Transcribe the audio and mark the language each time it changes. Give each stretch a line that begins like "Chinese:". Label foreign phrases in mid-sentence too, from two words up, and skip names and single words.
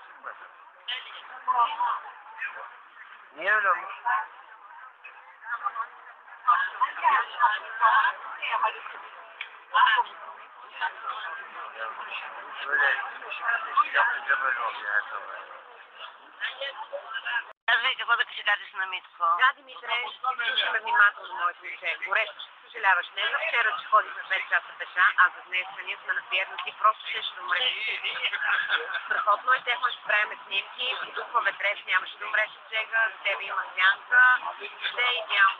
Turkish: Çıkmadı. Niye öyle olmuş? Böyle yapınca böyle oluyor her zaman.
Bulgarian: Казвай какво да ще кажеш на Митко. Да, Димитре, слушаме внимателно, моето дете. Горещо съжаляваш. Не за вчера, че ходих на 5 часа пеша, а за днес ние сме напиернати, просто ще умреш. Страхотно е, техно ще правим снимки, духва ветрец, нямаше да умреш от жега, за тебе има сянка, ще е идеално.